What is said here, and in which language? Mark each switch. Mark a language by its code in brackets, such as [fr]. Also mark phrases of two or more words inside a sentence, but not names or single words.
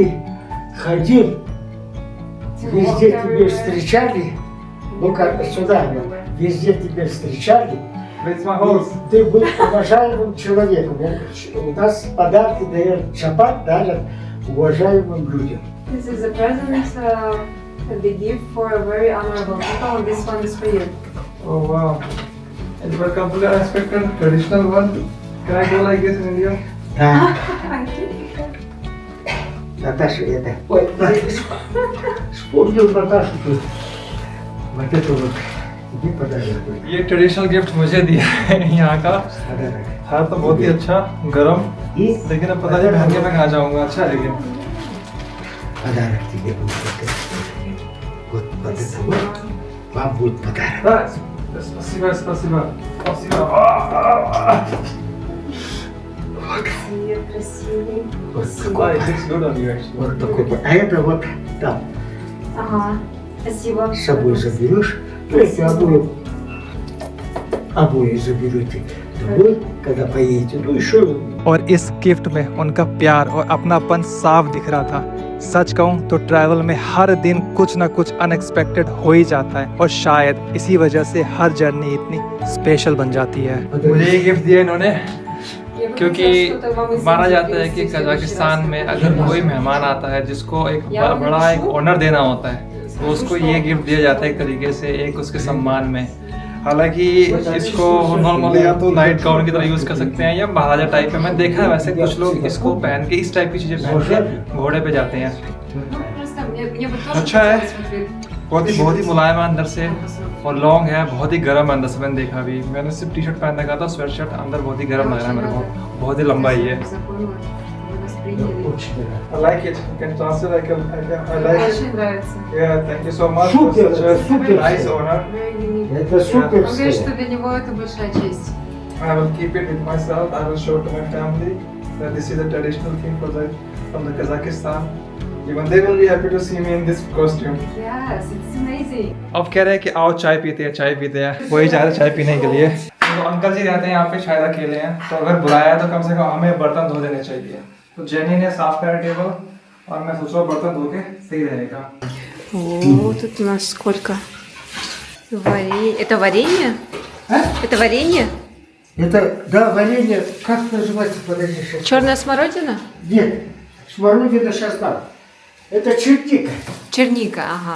[ru] ты ходил, [en] to [ru] везде [en] walk [ru] тебя [en] everywhere. [ru] встречали. Ну-ка, сюда, вот. Везде тебя встречали. [en] Where's my horse? [ru] Ты был уважаемым человеком. У нас подарки дают шаббат, дарят уважаемым людям. [en] This is a present that they give for a very honorable people, and this one is for you. Oh wow. It was completely unexpected. Traditional one. Can I go like this in India? [ru] Да. [en] I think [ru] Наташа, это... Ой, Наташа. Вспомнил Наташу тут. Вот это вот. Тебе подарок будет. [hi] ये [en] traditional gift [hi] मुझे दिया है यहाँ का. [ru] Подарок. [hi] था तो बहुत ही अच्छा, गरम. [ru] И [hi] लेकिन अब पता नहीं पहन के मैं कहाँ जाऊँगा. अच्छा है लेकिन. [ru] подарок тебе будет. Вот это вот. Вам будет подарок. Да, спасибо, спасибо. Спасибо. красивый, красивый. Вот Wow, it looks good on you actually. Вот такой. А это вот там Ага, спасибо. с собой заберешь. Ну, эти обои заберете домой, когда поедете. Ну, еще [hi] और इस गिफ्ट में उनका प्यार और अपनापन साफ दिख रहा था. सच कहूँ तो ट्रैवल में हर दिन कुछ ना कुछ अनएक्सपेक्टेड हो ही जाता है, और शायद इसी वजह से हर जर्नी इतनी स्पेशल बन जाती है. मुझे ये गिफ्ट दिया इन्होंने, [ru] Я бы [hi] क्योंकि [ru] хотела что-то вам из [hi] माना [ru] Индии [hi] जाता है कि [ru] привезти в следующий [hi] कजाकिस्तान [ru] раз. [hi] में अगर कोई मेहमान आता है जिसको एक बड़ा एक ऑनर देना होता है, तो उसको ये गिफ्ट दिया जाता है एक तरीके से, एक उसके सम्मान में. हालांकि इसको नॉर्मली या तो [en] night gown [hi] की तरह यूज़ कर सकते हैं या महाराजा टाइप में। मैंने देखा है वैसे कुछ लोग इसको पहन के इस टाइप की चीज़ें पहन के घोड़े पे जाते हैं। अच्छा है, बहुत ही मुलायम है अंदर से और लॉन्ग है, बहुत ही गर्म है अंदर से। मैंने देखा भी, मैंने सिर्फ [en] T shirt [hi] पहन रखा था, [en] sweat shirt, [hi] अंदर बहुत ही गर्म लग रहा है मेरे को, बहुत ही लंबा ही है। [en] I like it. Can you translate? I like it. [ru] Очень нравится. [en] Yeah, thank you so much. [ru] Супер, [en] for such a [ru] супер. [en] nice honor. [ru] Это супер. Он говорит, что для него это большая честь. [en] I will keep it with myself. I will show to my family that this is a traditional thing from the Kazakhstan. Even they will be happy to see me in this costume. Yes, it's amazing. [hi] अब कह रहे हैं कि आओ चाय पीते हैं, चाय पीते हैं। वही जा रहे हैं चाय पीने के लिए। तो अंकल जी रहते हैं यहाँ पे, शायद अकेले हैं, तो अगर बुलाया है तो कम से कम हमें बर्तन धो देने चाहिए। तो जेनी ने साफ करा टेबल और मैं सोच रहा हूँ बर्तन धो के सही रहेगा। [ru] О, тут у нас сколько варенье. Это варенье? А? Это варенье? Это, да, варенье, как называется, подожди, сейчас. Черная смородина? Нет, смородина сейчас дам. Это черника. Черника, ага.